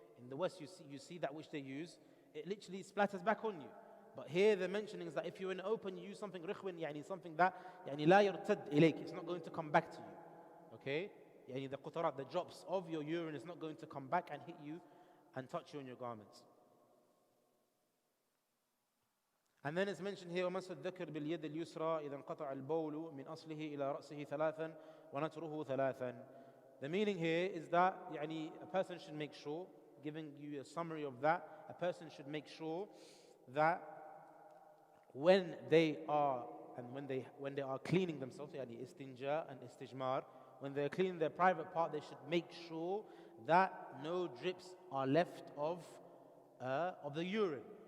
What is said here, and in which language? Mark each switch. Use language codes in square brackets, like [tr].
[en] In the West you see that which they use, it literally splatters back on you. But here the mentioning is that if you're in open, you use something رخو, يعني something that [ar] يعني لا يرتد إليك, [en] it's not going to come back to you. Okay? Yani the qutarat, the drops of your urine is not going to come back and hit you and touch you on your garments. And then it's mentioned here [ar] وَمَسَ الذَّكْرِ بِالْيَدِ الْيُسْرَى إِذَا انْقَطَعَ الْبَوْلُ مِنْ أَصْلِهِ إِلَى رَأْسِهِ ثَلَاثًا وَنَتْرُهُ ثَلَاثًا. [en] The meaning here is that yani, a person should make sure, giving you a summary of that, a person should make sure that when they are cleaning themselves, yani istinja and istijmar, when they're cleaning their private part, they should make sure that no drips are left of the urine.